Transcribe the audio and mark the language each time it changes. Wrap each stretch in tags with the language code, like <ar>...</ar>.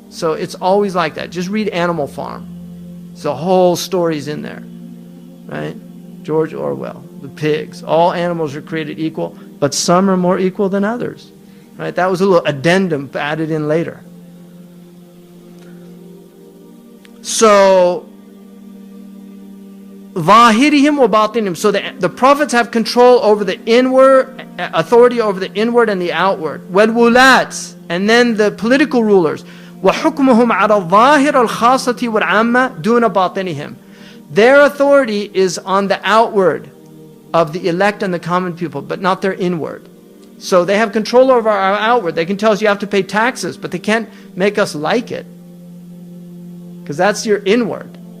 <en>So it's always like that. Just read Animal Farm. The whole story's in there. Right? George Orwell, the pigs. All animals are created equal, but some are more equal than others. Right? That was a little addendum added in later.</en> <ar>So, ظاهرهم وباطنهم.</ar> <en>So the prophets have control over the inward, authority over the inward and the outward. والولاة, and then the political rulers.</en> <ar>وحكمهم على الظاهر الخاصة والعامة دون باطنهم.</ar> <en>Their authority is on the outward of the elect and the common people, but not their inward. So they have control over our outward. They can tell us you have to pay taxes, but they can't make us like it, because that's your inward.</en>